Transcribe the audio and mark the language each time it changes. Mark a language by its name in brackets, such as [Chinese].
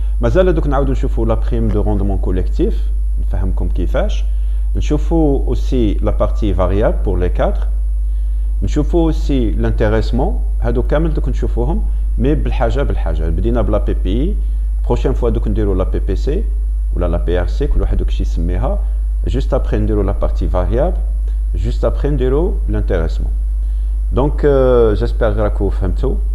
[Arabic] مازال دوك نعاودو نشوفو [French] la prime de rendement collectif, [Arabic] نفهمكم كيفاش. [French] نشوفو aussi la partie variable pour les 4. نشوفو aussi l'intéressement. [Arabic] هادو كامل دوك نشوفوهم مي بالحاجه بدينا بلا بي بي. prochaine fois دوك نديرو la PPC ولا la PRC كل واحد دوك شي يسميها. [French] juste après نديرو la partie variable, juste après نديرو l'intéressement. Donc j'espère [Arabic] راكو فهمتوا.